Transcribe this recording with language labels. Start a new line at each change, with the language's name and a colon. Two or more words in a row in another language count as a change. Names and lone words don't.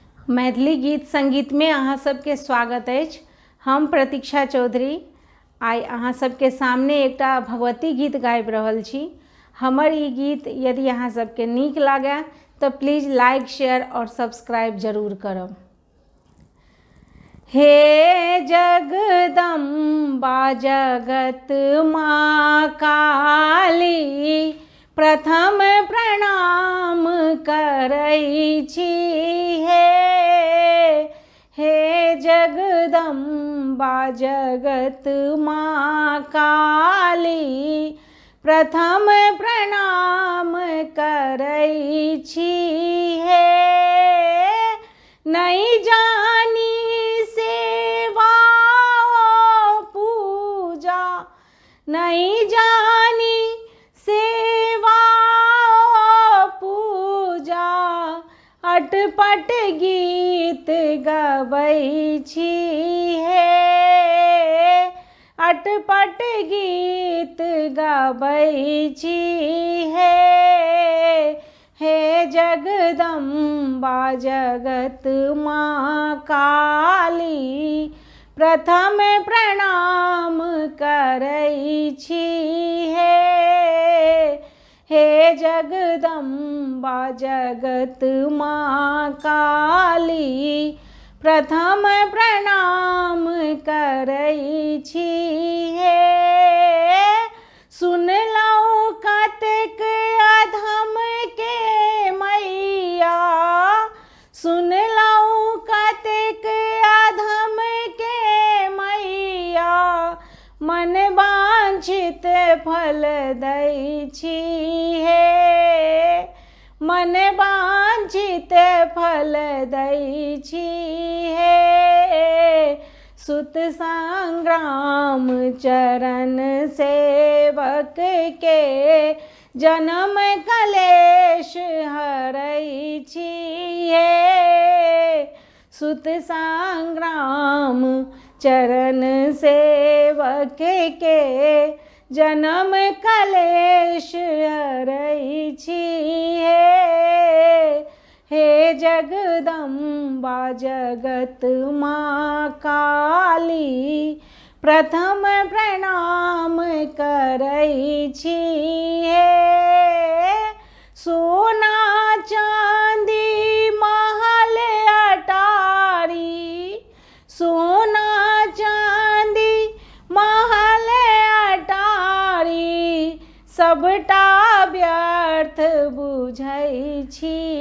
Maithili: मैथिली गीत संगीत में अहाँ सबके स्वागत अछि। हम प्रतीक्षा चौधरी आइ अहाँ सबके सामने एकटा भगवती गीत गाबि रहल छी। हमर ई गीत यदि अहाँ सबके नीक लागे तो
English: please like share
Maithili: और सब्सक्राइब जरूर करब। हे जगदम्बा जगत माँ काली, प्रथम प्रणाम करै छी। हे जगदम्बा जगत माँ काली, प्रथम प्रणाम करै छी। नहीं जानी सेवा पूजा, नहीं जानी सेवा पूजा, अटपट गीत गबै छी। अटपट गीत गबै छी। हे जगदम्बा जगत माँ काली, प्रथम प्रणाम करै छी। हे जगदम्बा जगत माँ काली, प्रथम प्रणाम करै छी। सुनलहुँ कतेक अधम के मैया, सुनलहुँ कतेक अधम के मैया, मन वांछित फल दै छी। मन वांछित फल दै छी। सुत संग्राम चरण सेवक के, जन्म कलेश हरै छी। सुत संग्राम चरण सेवक के, जन्म कलेश हरै छी। हे जगदम्बा जगत माँ काली, प्रथम प्रणाम करै छी। सोना चांदी महल अटारी, सोना चांदी महल अटारी, सबटा व्यर्थ बुझै छी।